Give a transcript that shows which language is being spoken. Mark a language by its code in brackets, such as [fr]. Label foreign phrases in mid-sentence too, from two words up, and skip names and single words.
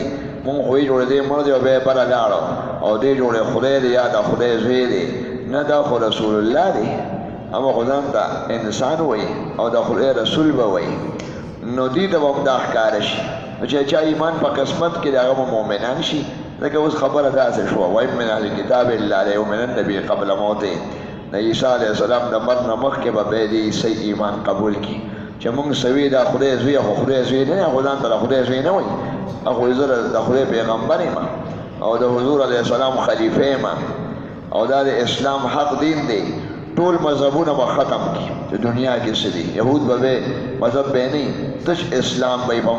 [ps] مونږ خو یې جوړې دی مړ دی او بیا یې بره لاړو او دې جوړې خدای دی یا د خدای زوی دی نه دا خو رسول الله دی اما خو ځان ته انسان وایي او د خدای رسول به وایي نو دې ته به هم دا ښکاره شي چې چا ایمان په قسمت کې د هغه به مؤمنان شي ځکه اوس خبره داسې شوه وایي [ar] من اهل کتاب الا لیؤمنن به قبل موته [ps] د عیسی علیه السلام د مرګ نه مخکې به بیا دې عیسی ایمان قبول کړي چې مونږ سوي دا خدای زوی خو خدای زوی نه خو ځان ته د خدای زوی نه وایي خو زه د خدای پیغمبر یم او د حضور علیه السلام خلیفه یم او دا د اسلام حق دین دی ټول مذهبونه به ختم کړي چې دنیا کې څه دي یهود به مذهب به نه تش اسلام به په